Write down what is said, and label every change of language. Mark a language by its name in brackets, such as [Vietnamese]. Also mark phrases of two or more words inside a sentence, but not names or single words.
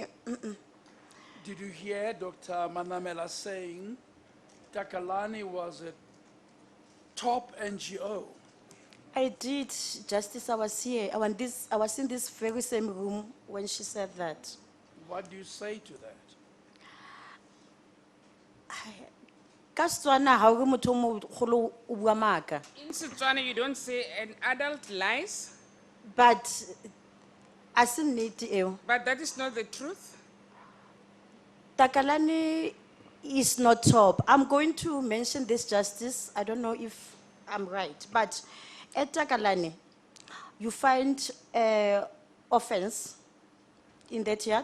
[English] Did you hear Dr. Manamela saying Takalani was a top NGO? I did, Justice, I was here. I was in this very same room when she said that. What do you say to that? [Tswana] Ka Setswana, ha o re motho o mogolo o bua maaka. [English] In Setswana, you don't say an adult lies, But, as in [Tswana] nnete eo, [English] but that is not the truth. Takalani is not top. I'm going to mention this, Justice. I don't know if I'm right, but at Takalani, you find offense in that yard.